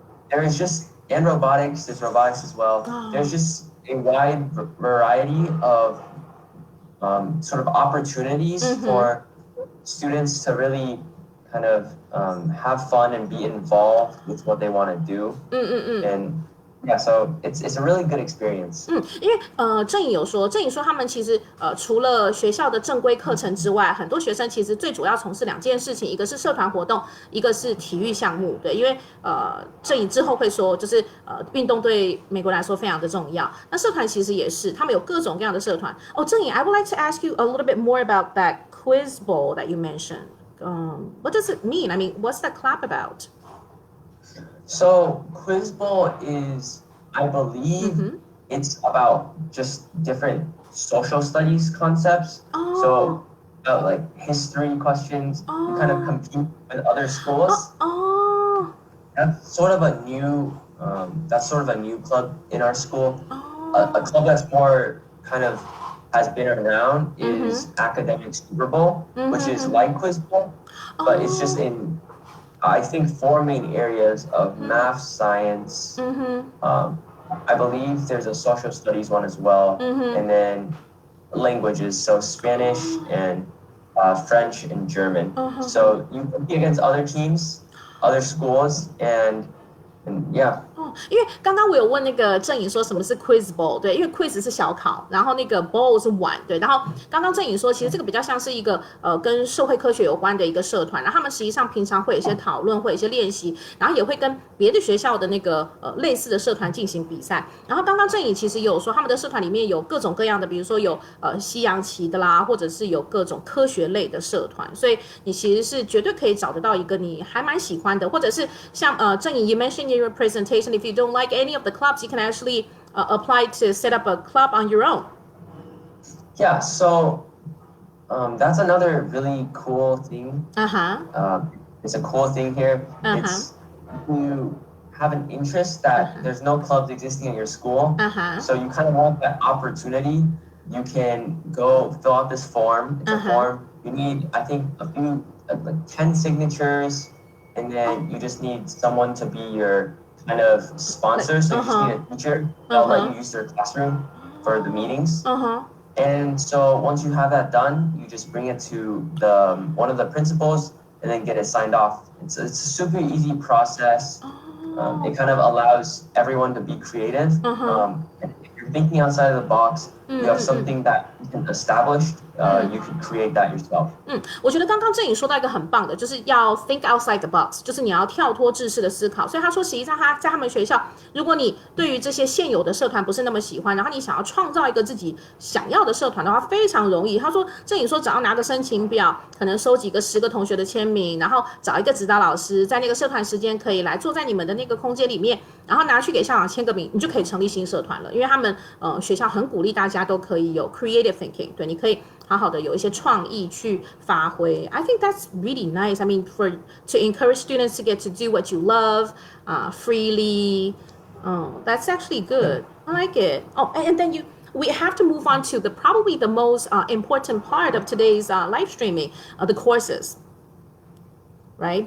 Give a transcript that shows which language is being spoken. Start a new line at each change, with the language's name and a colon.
English: There is just and robotics. There's robotics as well. There's just a wide variety of sort of opportunities for students to really kind of have fun and be involved with what they want to do. And yeah, so it's a really good experience.
Chinese: 因为郑颖说他们其实除了学校的正规课程之外，很多学生其实最主要从事两件事情，一个是社团活动，一个是体育项目。对，因为郑颖之后会说，就是运动对美国来说非常的重要。那社团其实也是，他们有各种各样的社团。
English: 哦，郑颖 ，I would like to ask you a little bit more about that quiz bowl that you mentioned. What does it mean? I mean, what's that club about? So Quiz Bowl is, I believe, it's about just different social studies concepts. So about like history questions, you kind of compete with other schools. That's sort of a new club in our school. A club that's more kind of has been around is Academic Super Bowl, which is like Quiz Bowl, but it's just in I think 4 main areas of math, science. I believe there's a social studies one as well, and then languages, so Spanish and French and German. So you compete against other teams, other schools, and yeah.
Chinese: 因为刚刚我有问那个郑颖说什么是 quiz bowl， 对，因为 quiz 是小考，然后那个 bowl 是碗，对，然后刚刚郑颖说，其实这个比较像是一个跟社会科学有关的一个社团，然后他们实际上平常会有一些讨论，会有一些练习，然后也会跟别的学校的那个类似的社团进行比赛。然后刚刚郑颖其实有说，他们的社团里面有各种各样的，比如说有西洋棋的啦，或者是有各种科学类的社团，所以你其实是绝对可以找得到一个你还蛮喜欢的，或者是像郑颖
English: you mentioned in your presentation if you don't like any of the clubs, you can actually apply to set up a club on your own. Yeah, so that's another really cool thing. It's a cool thing here. It's you have an interest that there's no clubs existing at your school. So you kind of want that opportunity. You can go fill out this form. It's a form. You need, I think, a few, like 10 signatures, and then you just need someone to be your kind of sponsor. So you just need a teacher. They'll let you use their classroom for the meetings. And so once you have that done, you just bring it to one of the principals and then get it signed off. It's a super easy process. It kind of allows everyone to be creative. If you're thinking outside of the box, you have something that you can establish, you can create that yourself.
Chinese: 我觉得刚刚郑颖说到一个很棒的，就是要
English: think outside the box，
Chinese: 就是你要跳脱制式的思考。所以他说，实际上他在他们学校，如果你对于这些现有的社团不是那么喜欢，然后你想要创造一个自己想要的社团的话，非常容易。他说，郑颖说，只要拿个申请表，可能收集个10个同学的签名，然后找一个指导老师，在那个社团时间可以来坐在你们的那个空间里面，然后拿去给校长签个名，你就可以成立新社团了。因为他们学校很鼓励大家都可以有 creative thinking， 对，你可以好好的有一些创意去发挥。
English: I think that's really nice. I mean, to encourage students to get to do what you love freely. That's actually good. I like it. Oh, and then we have to move on to probably the most important part of today's live streaming, the courses. Right?